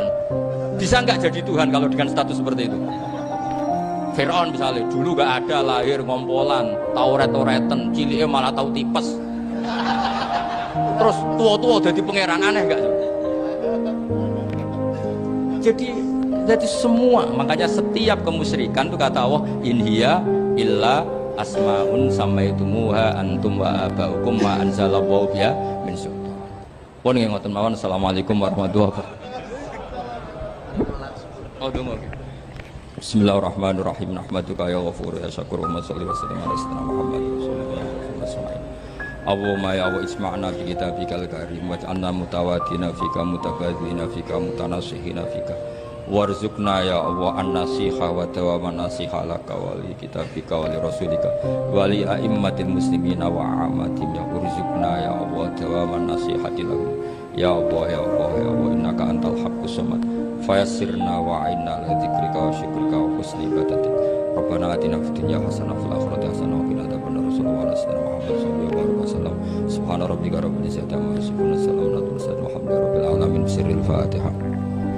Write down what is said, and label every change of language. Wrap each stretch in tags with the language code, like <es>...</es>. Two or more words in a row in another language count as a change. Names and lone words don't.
<id>Bisa nggak jadi Tuhan kalau dengan status seperti itu? Fir'aun misalnya, dulu nggak ada, lahir</id> <jv>ngompolan, tahu ret-reten, ciliknya malah tahu tipes.</jv> <id>Terus tua-tua jadi pangeran, aneh nggak? Jadi semua, makanya setiap kemusyrikan itu kata Allah,</id> <ar>إن هي إلا أسماء سميتموها أنتم وآباؤكم ما أنزل الله بها من سلطان.</ar> <jv>Pun nggih ngoten mawon.</jv> <ar>السلام عليكم ورحمة الله وبركاته.</ar> <jv>Oh, donga.</jv> <ar>بسم الله الرحمن الرحيم. نحمدك يا غفور يا شكور وصل وسلم على سيدنا محمد صلى الله عليه وسلم. اللهم يا واسمعنا بكتابك الكريم واجعلنا متوادين فيك متباذلين فيك متناصحين فيك. وارزقنا يا الله النصيحة ودوام النصيحة لك ولكتابك ولرسولك ولأئمة المسلمين وعامتهم يا وارزقنا يا الله دوام النصيحة لهم يا الله يا الله يا الله إنك أنت الحق الصمد فيسرنا وأعنا على ذكرك وشكرك وحسن عبادتك ربنا آتنا في الدنيا حسنة وفي الآخرة حسنة وقنا عذاب النار رسول الله محمد صلى الله عليه وسلم سبحان ربك رب العزة عما يصفون سلام على المرسلين والحمد لله رب العالمين سر الفاتحة.</ar>